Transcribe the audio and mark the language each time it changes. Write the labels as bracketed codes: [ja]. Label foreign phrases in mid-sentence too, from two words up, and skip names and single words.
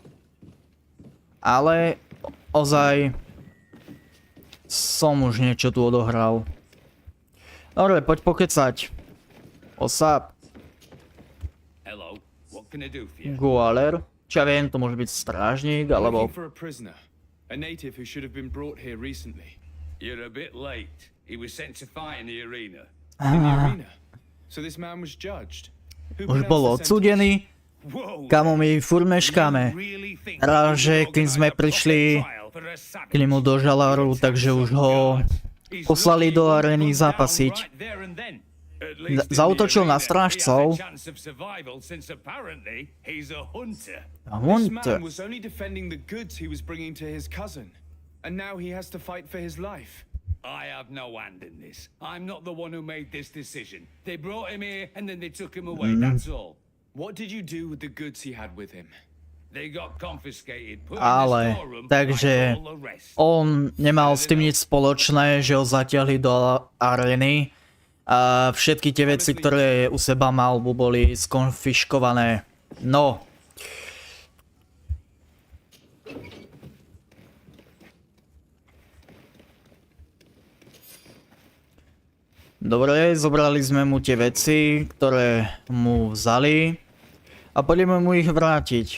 [sk] Ale ozaj som už niečo tu odohral. Dobre, poď pokecať. Osap. Gualer. Čo ja viem, to môže byť strážnik, alebo... [en] You're a bit late. He was sent to fight in the arena. In the arena? So this man was judged. [sk] Už bol odsúdený. Kamo, my furt meškáme. Rád, že keď sme prišli k nemu do žaláru, takže už ho poslali do arény zápasiť. Zautočil na strážcov. [en] A hunter. And now he has to fight for his life. I have no hand in this. I'm not the one who made this decision. They brought him here and then they took him away, that's all. What did you do with the goods he had with him? [sk] Ale, takže on nemal s tým nič spoločné, že ho zatiahli do arény a všetky tie veci, ktoré u seba mal, boli skonfiškované. No. Dobre, zobrali sme mu tie veci, ktoré mu vzali a poďme mu ich vrátiť.